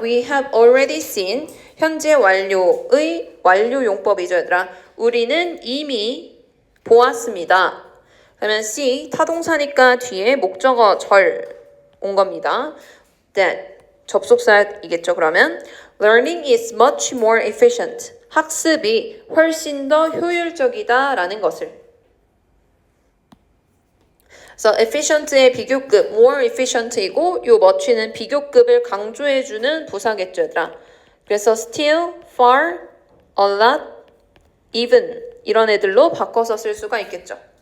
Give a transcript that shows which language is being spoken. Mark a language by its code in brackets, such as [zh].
[en] We have already seen [ko] 현재 완료의 완료 용법이죠, 얘들아. 우리는 이미 보았습니다. 그러면 C 타동사니까 뒤에 목적어 절 온 겁니다. that 접속사이겠죠. [en] 그러면 learning is much more efficient. [ko] 학습이 훨씬 더 효율적이다라는 것을. 그래서 efficient의 비교급 more efficient이고 요 much는 비교급을 강조해주는 부사겠죠, 얘들아. 그래서 still, far, a lot, even 이런 애들로 바꿔서 쓸 수가 있겠죠.